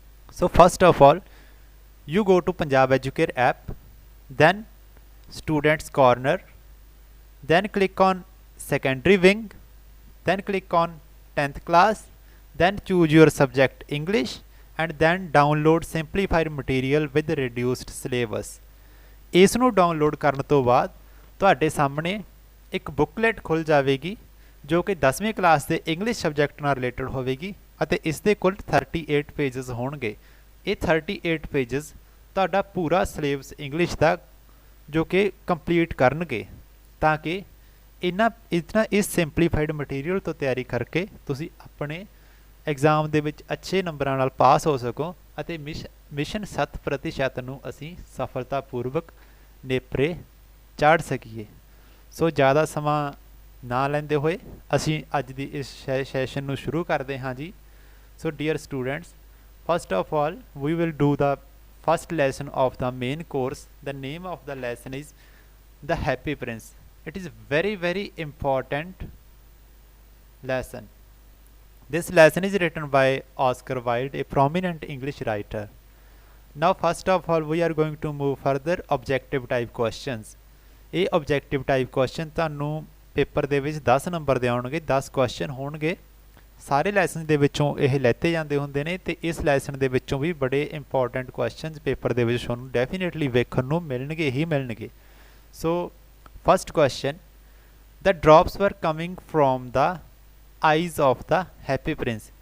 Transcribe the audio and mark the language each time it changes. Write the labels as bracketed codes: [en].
[en] So first of all, you go to Punjab Educare app, then Students Corner, then click on Secondary Wing, then click on 10th class, then choose your subject English and then download simplified material with reduced syllabus. [pa] ਇਸ ਨੂੰ download ਕਰਨ ਤੋਂ ਬਾਅਦ ਤੁਹਾਡੇ ਸਾਹਮਣੇ ਇੱਕ booklet ਖੁੱਲ ਜਾਵੇਗੀ ਜੋ ਕਿ 10ਵੀਂ ਕਲਾਸ ਦੇ ਇੰਗਲਿਸ਼ ਸਬਜੈਕਟ ਨਾਲ ਰਿਲੇਟਡ ਹੋਵੇਗੀ ਅਤੇ ਇਸ ਦੇ ਕੁੱਲ 38 ਪੇजेस ਹੋਣਗੇ। ਇਹ 38 ਪੇजेस ਤੁਹਾਡਾ ਪੂਰਾ ਸਿਲੇਬਸ ਇੰਗਲਿਸ਼ ਦਾ ਜੋ ਕਿ ਕੰਪਲੀਟ ਕਰਨਗੇ ਤਾਂ ਕਿ ਇਤਨਾ ਇਸ ਸਿੰਪਲੀਫਾਈਡ ਮਟੀਰੀਅਲ ਤੋਂ ਤਿਆਰੀ ਕਰਕੇ ਤੁਸੀਂ ਆਪਣੇ एग्जाम ਦੇ ਵਿੱਚ ਅੱਛੇ ਨੰਬਰਾਂ ਨਾਲ ਪਾਸ ਹੋ ਸਕੋ ਅਤੇ ਮਿਸ਼ਨ 100% ਨੂੰ ਅਸੀਂ ਸਫਲਤਾਪੂਰਵਕ ਨੇਪਰੇ ਚਾੜ ਸਕੀਏ। ਸੋ ਜ਼ਿਆਦਾ ਸਮਾਂ ਨਾ ਲੈਂਦੇ ਹੋਏ ਅਸੀਂ ਅੱਜ ਦੀ ਇਸ ਸੈਸ਼ਨ ਨੂੰ ਸ਼ੁਰੂ ਕਰਦੇ ਹਾਂ ਜੀ। [en] So dear students, first of all we will do the first lesson of the main course. The name of the lesson is the Happy Prince. It is very important lesson. This lesson is written by Oscar Wilde, a prominent English writer. Now first of all we are going to move further objective type questions. [pa] ਇਹ [en] objective type question [pa] ਤੁਹਾਨੂੰ paper ਦੇ ਵਿੱਚ 10 number ਦੇ ਆਉਣਗੇ। 10 question ਹੋਣਗੇ। ਸਾਰੇ lesson ਦੇ ਵਿੱਚੋਂ ਇਹ ਲੈਤੇ ਜਾਂਦੇ ਹੁੰਦੇ ਨੇ ਤੇ ਇਸ ਲੈਸਨ ਦੇ ਵਿੱਚੋਂ ਵੀ ਬੜੇ ਇੰਪੋਰਟੈਂਟ ਕੁਐਸਚਨਸ ਪੇਪਰ ਦੇ ਵਿੱਚ ਤੁਹਾਨੂੰ ਡੈਫੀਨੇਟਲੀ ਵੇਖਣ ਨੂੰ ਮਿਲਣਗੇ ਹੀ ਮਿਲਣਗੇ। [en] So first question, the drops were coming from the eyes of the Happy Prince.